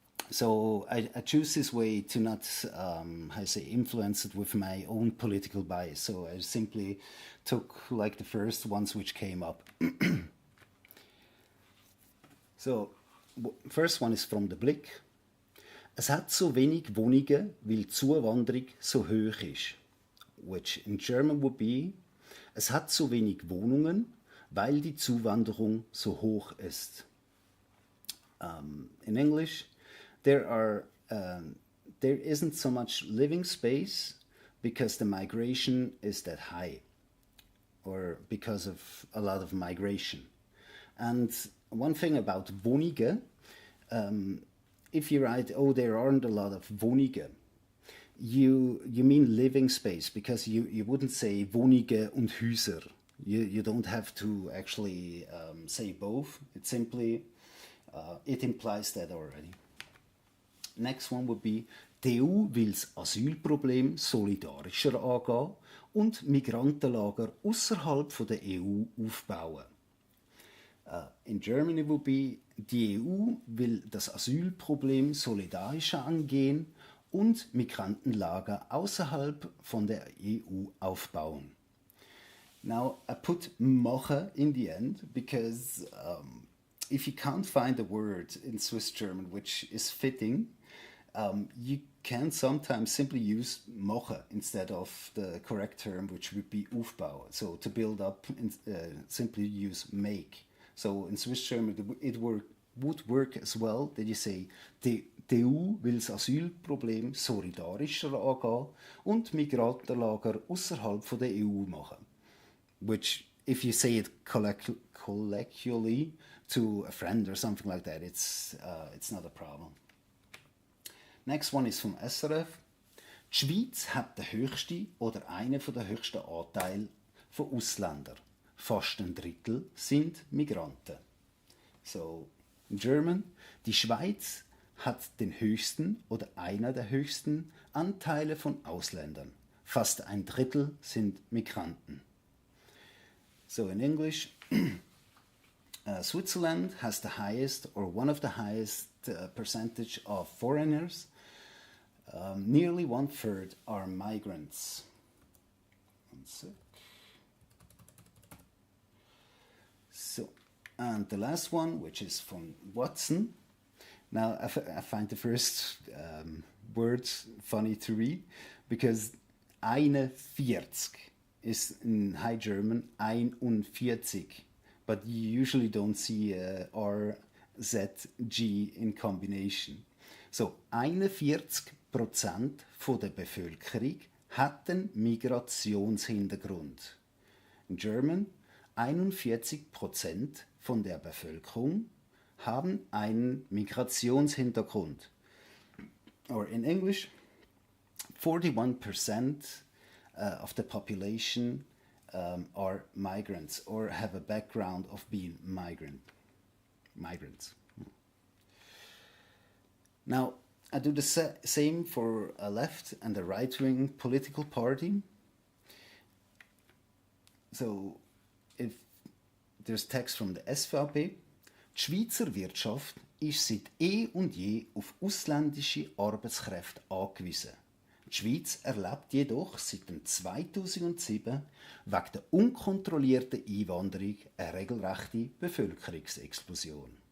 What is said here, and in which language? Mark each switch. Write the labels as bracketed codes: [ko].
[en] So I choose this way to not, how I say, influence it with my own political bias. So I simply took like the first ones which came up. So, first one is from the Blick. [de] Es hat so wenig Wohnungen, weil die Zuwanderung so hoch ist. [en] Which in German would be, [de] es hat so wenig Wohnungen, weil die Zuwanderung so hoch ist. [en] In English, there isn't so much living space because the migration is that high, or because of a lot of migration. And one thing about Wohnungen, if you write, oh, there aren't a lot of Wohnungen, you mean living space, because you wouldn't say [de] Wohnungen und Häuser. [en] You don't have to actually say both. It simply, it implies that already. Next one would be, [de] die EU will das Asylproblem solidarischer angehen und Migrantenlager außerhalb der EU aufbauen. [en] In Germany would be, [de] die EU will das Asylproblem solidarischer angehen und Migrantenlager außerhalb von der EU aufbauen. [en] Now, I put machen in the end because if you can't find a word in Swiss German which is fitting, you can sometimes simply use machen instead of the correct term, which would be aufbauen. So to build up, simply use make. So in Swiss German, it would work as well that you say, [de] die EU will das Asylproblem solidarischer angehen und Migrantenlager außerhalb von der EU machen. [en] Which, if you say it colloquially to a friend or something like that, it's not a problem. Next one is vom SRF. [de] Die Schweiz hat den höchsten oder einen der höchsten Anteile von Ausländern. Fast ein Drittel sind Migranten. [en] So, in German, [de] die Schweiz hat den höchsten oder einer der höchsten Anteile von Ausländern. Fast ein Drittel sind Migranten. [en] So in English, Switzerland has the highest or one of the highest percentage of foreigners. Nearly 1/3 are migrants. One sec. So, and the last one, which is from Watson. Now, I find the first words funny to read because 41 is in High German 41, but you usually don't see R, Z, G in combination. [de] So, 41% von der Bevölkerung hat einen Migrationshintergrund. [en] In German, [de] 41% von der Bevölkerung haben einen Migrationshintergrund. [en] Or in English, 41% of the population are migrants or have a background of being migrants. Now, I do the same for a left and a right-wing political party. So, if there's text from the SVP, [de] die Schweizer Wirtschaft ist seit und je auf ausländische Arbeitskräfte angewiesen. Die Schweiz erlebt jedoch seit dem 2007 wegen der unkontrollierten Einwanderung eine regelrechte Bevölkerungsexplosion.